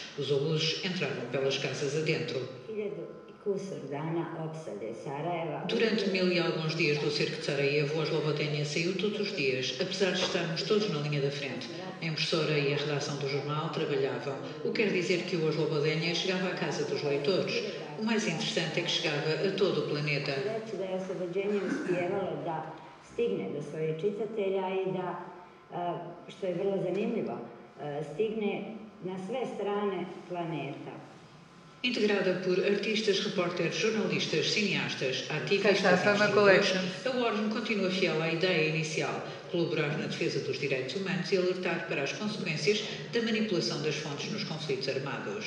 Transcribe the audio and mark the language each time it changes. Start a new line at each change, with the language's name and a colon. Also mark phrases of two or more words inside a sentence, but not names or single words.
Portuguese: Os abusos entravam pelas casas adentro. Durante 1000 e alguns dias do cerco de Sarajevo, o Oslobodenha saiu todos os dias, apesar de estarmos todos na linha da frente. A impressora e a redação do jornal trabalhavam, o que quer dizer que o Oslobodenha chegava à casa dos leitores. O mais interessante é que chegava a todo o planeta.
Croatian: Stigne do svojih čitatelja i da, što je vrlo zanimljivo, stigne na sve strane planeta.
Portuguese: Integrada por artistas, repórteres, jornalistas, cineastas, ativistas e escritores, a Warm continua fiel à ideia inicial, colaborar na defesa dos direitos humanos e alertar para as consequências da manipulação das fontes nos conflitos armados.